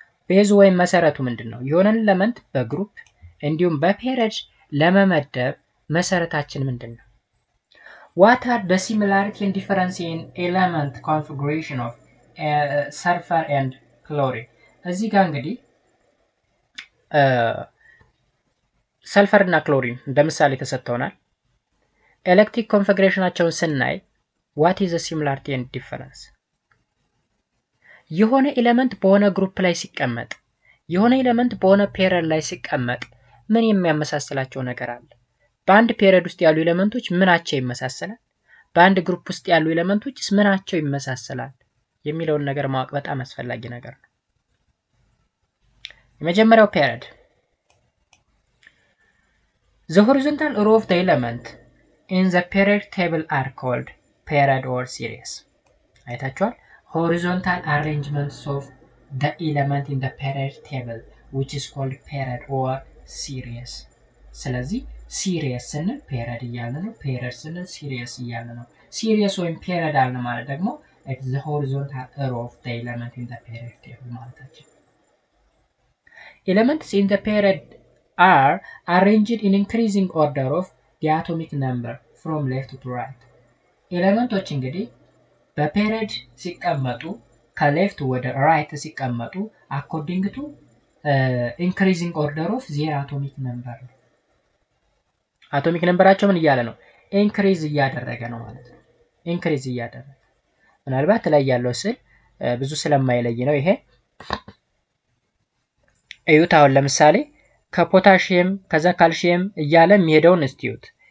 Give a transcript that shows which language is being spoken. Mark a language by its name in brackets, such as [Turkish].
[Amharic] ቤዝ ወይም መሰረቱ ምንድን ነው? የሆነን ኤሌመንት በግሩፕ እንዲሁም በፔሪድ ለመመደብ መሰረታችን ምንድን ነው? [English] What are the similarity and difference in element configuration of sulfur and chlorine? [Amharic] እዚህ ጋር እንግዲህ ሰልፈር እና ክሎሪን እንደ ምሳሌ ተሰጥተውናል። ኤሌክትሪክ ኮንፊግሬሽናቸውን ስናይ what is the similarity and difference? የሆነ ኤሌመንት በሆነ ግሩፕ ላይ ሲቀመጥ የሆነ ኤሌመንት በሆነ ፔሪድ ላይ ሲቀመጥ ምን የሚያመሳስላቸው ነገር አለ? በአንድ ፔሪድ ውስጥ ያሉ ኤሌመንቶች ምናቸው ይመሳሰላል? በአንድ ግሩፕ ውስጥ ያሉ ኤሌመንቶችስ ምናቸው ይመሳሰላል? የሚለውን ነገር ማወቅ በጣም አስፈላጊ ነገር ነው። የመጀመሪያው ፔሪድ the horizontal row of the element in the period table are called period or series. አይታችኋል? [English] horizontal arrangements of the element in the period table which is called period or series. [Amharic] ስለዚህ ሲሪየስ ስንል ፔሪድ እያልን ነው። ፔሪድ ስንል ሲሪየስ እያልን ነው። ሲሪየስ ወይም ፔሪድ አልን ማለት ደግሞ it's the horizontal row of the element in the period table ማለታችን። Elements in the period are arranged in increasing order of the atomic number from left to right. ኤሌመንቶች እንግዲህ በፔሪድ ሲቀመጡ ከሌፍት ወደ ራይት ሲቀመጡ according to increasing order of their atomic number ነው። አቶሚክ ነምበራቸው ምን እያለ ነው? ኢንክሪዝ እያደረገ ነው ማለት ነው። ኢንክሪዝ እያደረገ ምናልባት ላይ ያለው ስዕል ብዙ ስለማይለይ ነው ይሄ። እዩት። አሁን ለምሳሌ ከፖታሺየም ከዛ ካልሺየም እያለ የሚሄደውን እስቲዩት